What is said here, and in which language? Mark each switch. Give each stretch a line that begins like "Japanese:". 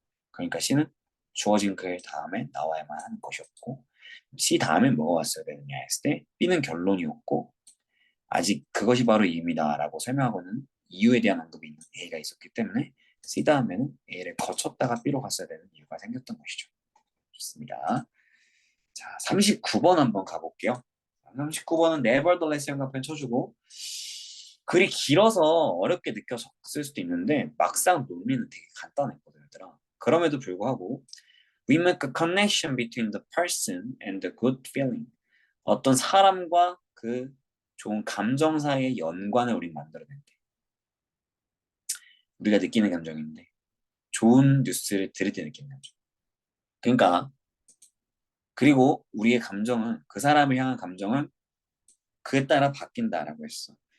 Korean: 그러니까 C는 주어진 글 다음에 나와야만 하는 것이었고 C 다음에 뭐가 왔어야 되느냐 했을 때 B는 결론이었고 아직 그것이 바로 이유입니다 라고 설명하고는 이유에 대한 언급이 있는 A가 있었기 때문에 C 다음에는 A를 거쳤다가 B로 갔어야 되는 이유가 생겼던 것이죠. 좋습니다. 자, 39번 한번 가볼게요. 39번은 nevertheless 연관편 쳐주고 글이 길어서 어렵게 느껴졌을 수도 있는데 막상 논리는 되게 간단했거든요. 얘들아. 그럼에도 불구하고
English: we make a connection between the person and the good feeling.
Korean: 어떤 사람과 그 좋은 감정 사이의 연관을 우리 만들어낸대. 우리가 느끼는 감정인데 좋은 뉴스를 들을 때 느끼는 감정. 그러니까 그리고 우리의 감정은 그 사람을 향한 감정은 그에 따라 바뀐다라고 했어.